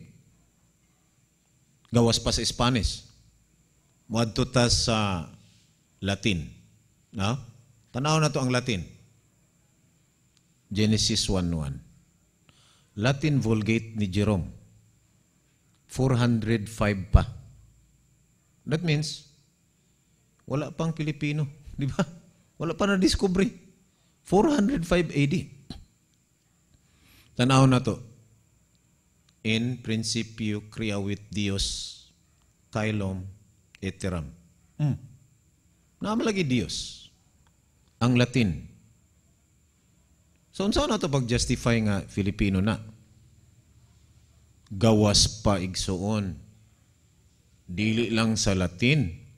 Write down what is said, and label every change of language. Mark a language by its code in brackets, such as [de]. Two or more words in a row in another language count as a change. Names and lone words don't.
[ceb] Gawas pa sa Spanish. Muadto ta sa Latin. No? Tanaw na to ang Latin. Genesis 1:1. Latin Vulgate ni Jerome. 405 pa. [en] That means, [ceb] wala pang Pilipino. Di ba? Wala pa na-discovery. 405 AD. Tanaw na to. [la] In principio creavit Dios caelum et terram. [ceb] Naman lagi Dios. Ang Latin. [tl] So, saan na ito pag-justify nga Filipino na? [ceb] Gawas pa igsoon. Dili lang sa Latin.